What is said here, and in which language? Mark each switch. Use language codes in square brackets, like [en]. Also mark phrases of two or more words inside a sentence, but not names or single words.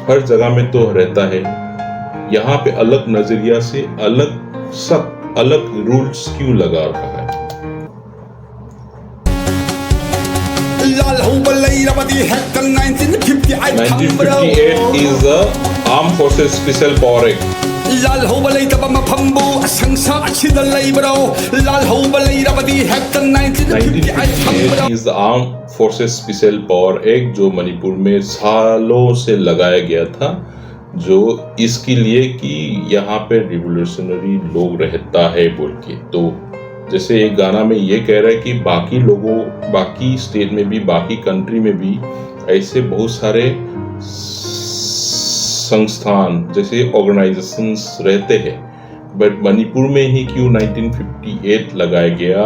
[hi] हर जगह में तो रहता है, यहाँ पे अलग नजरिया से अलग रूल्स क्यों लगा रहा है? [mni] लाल हो बलई रबदी हेक्टर 1958 [en] 1958 is the Armed Forces Special Power Act. [mni] लाल हो बलई तब मफंबो असंसा अछिद लईब्रो लाल हो बलई रबदी हेक्टर 1958 [en] is the Armed Forces Special Power Act, [hi] जो मणिपुर में सालों से लगाया गया था, जो इसके लिए कि यहाँ पे रिवोल्यूशनरी लोग रहता है बोल के। तो जैसे एक गाना में ये कह रहा है कि बाकी लोगों, बाकी स्टेट में भी, बाकी कंट्री में भी ऐसे बहुत सारे संस्थान जैसे ऑर्गेनाइजेशंस रहते हैं, बट मणिपुर में ही क्यों 1958 लगाया गया?